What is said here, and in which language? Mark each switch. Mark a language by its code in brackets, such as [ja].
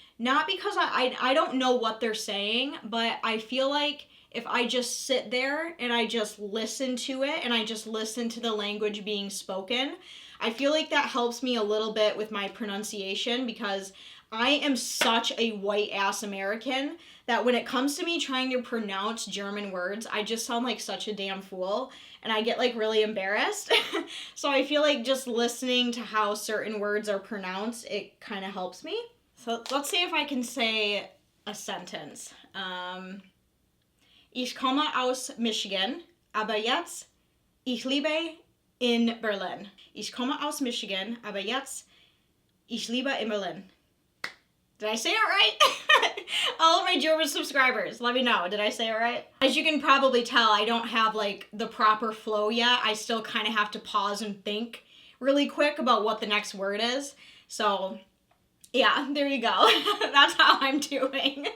[en] Not because I don't know what they're saying, but I feel like if I just sit there and I just listen to it and I just listen to the language being spoken, I feel like that helps me a little bit with my pronunciation, because I am such a white-ass American that when it comes to me trying to pronounce German words, I just sound like such a damn fool, and I get like really embarrassed. So I feel like just listening to how certain words are pronounced, it kind of helps me. So let's see if I can say a sentence. [de] Ich komme aus Michigan, aber jetzt ich lebe in Berlin. Ich komme aus Michigan, aber jetzt ich lebe in Berlin. [en] Did I say it right? All of my German subscribers, let me know. Did I say it right? As you can probably tell, I don't have like the proper flow yet. I still kind of have to pause and think really quick about what the next word is. So yeah, there you go. That's how I'm doing.